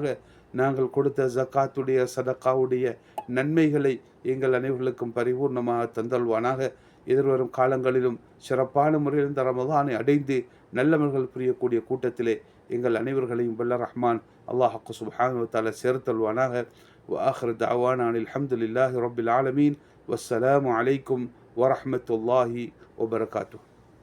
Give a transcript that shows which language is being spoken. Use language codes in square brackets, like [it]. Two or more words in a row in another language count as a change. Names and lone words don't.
[ta] நாங்கள் கொடுத்த ஜக்காத்துடைய சதக்காவுடைய நன்மைகளை எங்கள் அனைவர்களுக்கும் பரிபூர்ணமாக தந்தல்வானாக. எதிர்வரும் காலங்களிலும் சிறப்பான முறையில் இந்த ரமலானை அடைந்து நல்லவர்கள் புரியக்கூடிய கூட்டத்திலே எங்கள் அனைவர்களையும் வல்ல ரஹ்மான் அல்லாஹ் [ar] سبحانه وتعالى [ta] சேர்த்தல்வானாக. [ar] وآخر دعوانا أن الحمد لله رب العالمين. والسلام عليكم ورحمة الله وبركاته.